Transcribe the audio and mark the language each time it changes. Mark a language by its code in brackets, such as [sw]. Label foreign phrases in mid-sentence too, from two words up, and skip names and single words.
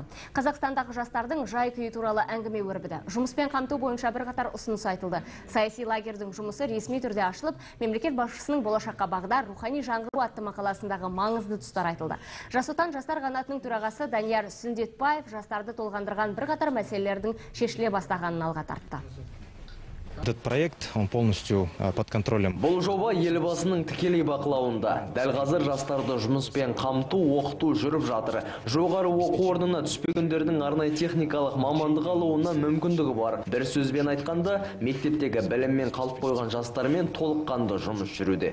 [kk] Қазақстандағы жастардың жай-күйі туралы әңгіме өрбіді. Жұмыспен қамту бойынша бірқатар ұсыныс айтылды. Саяси лагердің жұмысы ресми түрде ашылып, мемлекет басшысының болашаққа бағдар рухани жаңғыру атты мақаласындағы маңызды тұстар айтылды. Жас отан жастар қанатының төрағасы Данияр Сүндетбаев жастарды толғандырған бірқатар мәселелердің шешіле бастағанын алға тартты. [ru] Этот проект, он полностью под контролем. [kk] Бұл жоба елбасының тікелей бақылауында. Дәл қазір жастарды жұмыспен қамту, оқыту жүріп жатыр. Жоғары оқу орнына түспегендердің арнайы техникалық мамандық алуына мүмкіндігі бар. Бір сөзбен айтқанда, мектептегі біліммен қалып қойған жастармен толыққанды жұмыс жүруде.